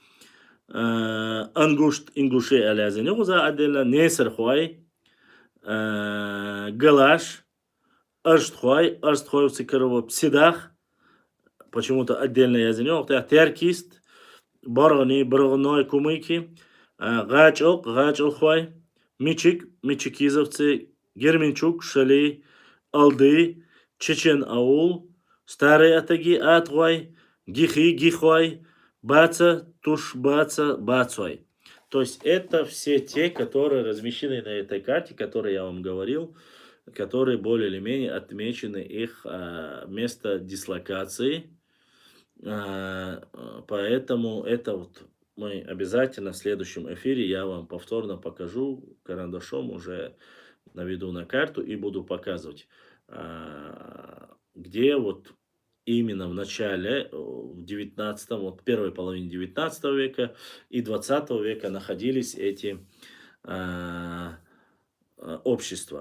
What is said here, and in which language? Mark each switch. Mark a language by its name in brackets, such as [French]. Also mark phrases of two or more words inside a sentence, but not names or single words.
[Russian] Ингуши Алязин, отдельно Несерхуай, Галаш, Арштхуай в Цикарово, Псидах, почему-то отдельно язынек, Теркист, Баргани, Баргной, Кумыки, Гачок, Гачолхуай, Мичик, Мичикизовцы, Герменчук, Шалей, Алды, Чечен-Аул, Старые Атаги, Атвай, Гихи, Гихвай, Баца, Тушбаца, Бацвай. То есть это все те, которые размещены на этой карте, которые я вам говорил, которые более или менее отмечены их место дислокации. Поэтому это вот мы обязательно в следующем эфире я вам повторно покажу карандашом, уже наведу на карту и буду показывать, где вот именно в начале, в 19, вот первой половине 19 века и 20 века находились эти общества.